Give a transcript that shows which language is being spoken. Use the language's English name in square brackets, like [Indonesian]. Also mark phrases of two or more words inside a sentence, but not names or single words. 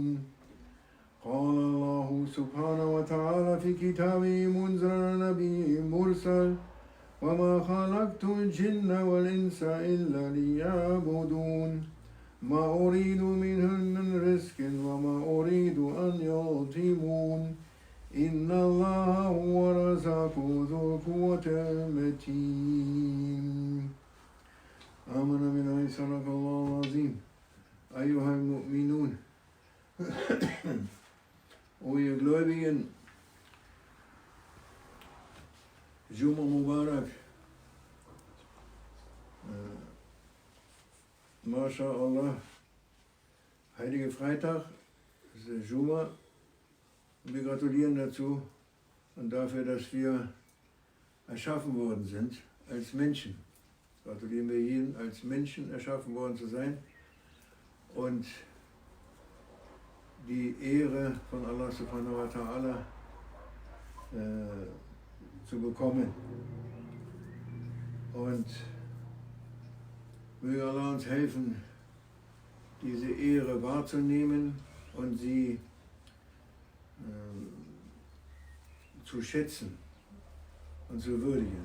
[Arabic] قال الله سبحانه وتعالى في كتابه منزل نبي مرسل وما خلقت الجن والإنس إلا ليعبدون ما أريد منهم من رزق وما أريد أن يطعمون إن الله هو الرزاق ذو القوة المتين آمن بالله صدق الله العظيم أيها المؤمنون [German] O ihr Gläubigen, [Arabic] جمعة مبارك, [German] MashaAllah, Heilige Freitag, das ist der Juma. Wir gratulieren dazu und dafür, dass wir erschaffen worden sind als Menschen. Gratulieren wir jeden, als Menschen erschaffen worden zu sein und die Ehre von [Arabic] الله سبحانه وتعالى [German] zu bekommen. Und möge Allah uns helfen, diese Ehre wahrzunehmen und sie zu schätzen und zu würdigen.